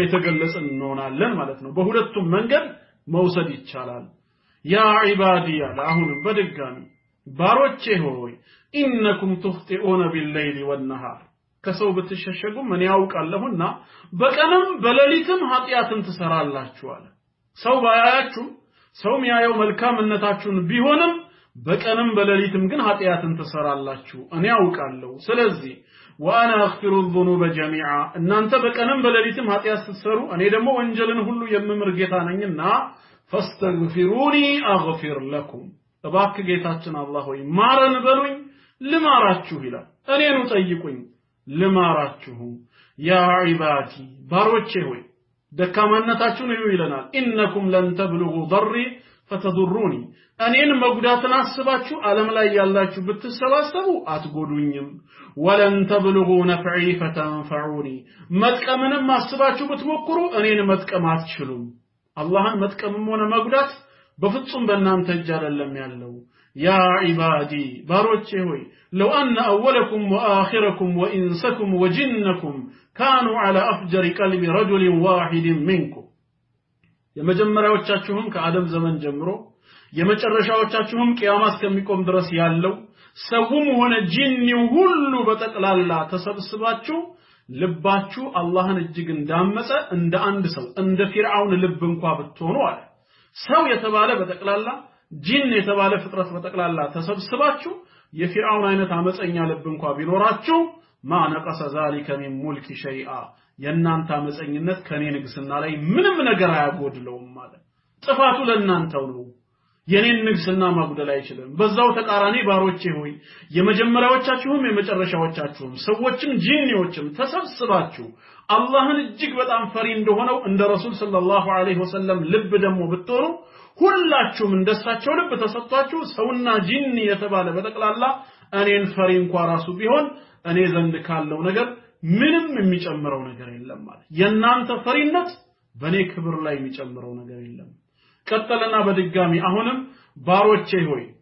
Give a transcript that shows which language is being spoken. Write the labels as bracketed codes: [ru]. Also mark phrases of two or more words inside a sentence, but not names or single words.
[am] የተገለጸ እንሆናለን ማለት ነው። በሁለቱም መንገድ መውሰድ ይቻላል። [ar] يا عبادي [am] አሁንም በድጋሚ ባሮቼ ሆይ [ar] إنكم تخطئون بالليل والنهار [am] ከሰው ብትሸሸጉ ምን ያውቃለሁና በቀንም በሌሊትም ኃጢያትን ትሰራላችሁ አለ። ሰው ባያያችሁ ሰው የሚያየው መልካምነታችሁን ቢሆንም በቀንም በሌሊትም ግን ኃጢያትን ተሰራላችሁ እኔ አውቃለሁ ስለዚህ [ar] وانا اغفر الذنوب جميعا [am] እናንተ በቀንም በሌሊትም ኃጢያት ስትሰሩ እኔ ደግሞ ወንጀልን ሁሉ የምምር ጌታ ነኝና [ar] فاستغفروني اغفر لكم [am] እባክህ ጌታችን አላህ ሆይ ማረን በሉኝ ልማራችሁ ይላል እኔኑ ጠይቁኝ ልማራችሁ [ar] يا عبادي [am] ባሮቼ ሆይ ደካማነታችሁን እዩ ይለናል [ar] إنكم لن تبلغوا ضري فتضروني [am] እኔን መጉዳትን አስባችሁ ዓለም ላይ ያላችሁ ብትሰባሰቡ አትጎዱኝም [ar] ولن تبلغوا نفعي فتنفعوني [am] መጥቀምንም አስባችሁ ብትሞክሩ እኔን መጥቀም አትችሉም አላህን መጥቀምም ሆነ መጉዳት በፍጹም በእናንተ እጅ አይደለም ያለው [ar] يا عبادي [am] ባሮቼ ሆይ [ar] لو أن أولكم وآخركم وإنسكم وجنكم كانوا على أفجر قلب رجل واحد منكم [am] የመጀመሪያዎቻችሁም ከአደም ዘመን ጀምሮ የመጨረሻዎቻችሁም ቂያማ እስከሚቆም ድረስ ያለው ሰውም ሆነ ጂኒው ሁሉ በጠቅላላ ተሰብስባችሁ ልባችሁ አላህን እጅግ እንዳመፀ እንደ አንድ ሰው እንደ ፊርዓውን ልብ እንኳን ብትሆኑ አለ ሰው የተባለ በጠቅላላ ጂን የተባለ ፍጥረት በጠቅላላ ተሰብስባችሁ የፊርዓውን አይነት አመፀኛ ልብ እንኳን ቢኖራችሁ [ar] ما نقص ذلك من ملك شيئا [am] የናንተ አመፀኝነት ከኔ ንግስና ላይ ምንም ነገር አያጎድለውም ማለት ጥፋቱ ለናንተው ነው የኔን ንግስና ማጉደል አይችልም በዛው ተቃራኒ ባሮቼ ሆይ የመጀመሪያዎቻችሁም የመጨረሻዎቻችሁም ሰዎችም ጂኒዎችም ተሰብስባችሁ አላህን እጅግ በጣም ፈሪ እንደሆነው እንደ ረሱል [ar] صلى الله عليه وسلم [am] ልብ ደሞ ብትሆኑ ሁላችሁም እንደሳቸው ልብ ተሰጥቷችሁ ሰውና ጂኒ የተባለ በጠቅላላ እኔን ፈሪ እንኳን ራሱ ቢሆን እኔ ዘንድ ካለው ነገር ምንም የሚጨምረው ነገር የለም ማለት የናንተ ፈሪነት በኔ ክብር ላይ የሚጨምረው ነገር የለም ቀጠለና በድጋሚ አሁንም ባሮቼ ሆይ